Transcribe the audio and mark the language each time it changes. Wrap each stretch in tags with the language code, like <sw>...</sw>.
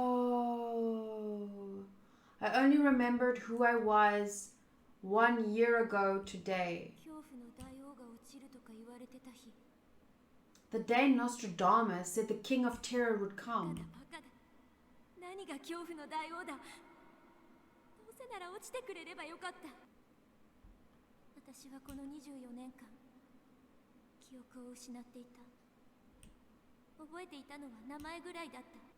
<en>Oh, I only remembered who I was 1 year ago today.</en> <ja>恐怖の大王が落ちるとか言われてた日。</ja> <en>The day Nostradamus said the king of terror would come.</en> <ja>バカだ。何が恐怖の大王だ。どうせなら落ちてくれればよかった。私はこの24年間記憶を失っていた。覚えていたのは名前ぐらいだった。</ja>